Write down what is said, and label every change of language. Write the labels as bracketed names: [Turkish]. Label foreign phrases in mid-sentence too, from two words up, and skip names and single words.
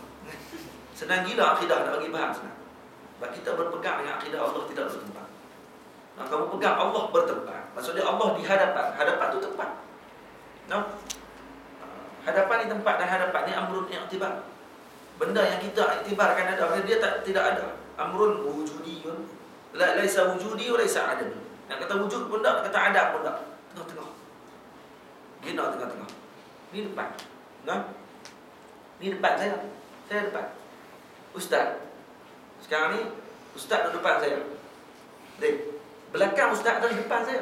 [Malay] Senang gila akidah nak bagi faham senang. Sebab kita berpegang dengan akidah Allah tidak bertempat. Nah, kamu pegang Allah bertempat. Maksudnya Allah di hadapan. Hadapan tu tempat. Nah. Hadapan ni tempat dan hadapan ni [Arabic] أمر اعتبار. [Malay] Benda yang kita iktibarkan ada, dia tidak ada. [Arabic] أمر وجودي. ليس وجودي وليس عدم. [Malay] Nak kata wujud pun tak, nak kata ada pun tak. Tengah-tengah. Gina tengah-tengah. Ni depan. Nah. Ni depan saya. Saya depan. Ustaz. Sekarang ni ustaz duduk depan saya. Dek. Belakang ustaz adalah depan saya.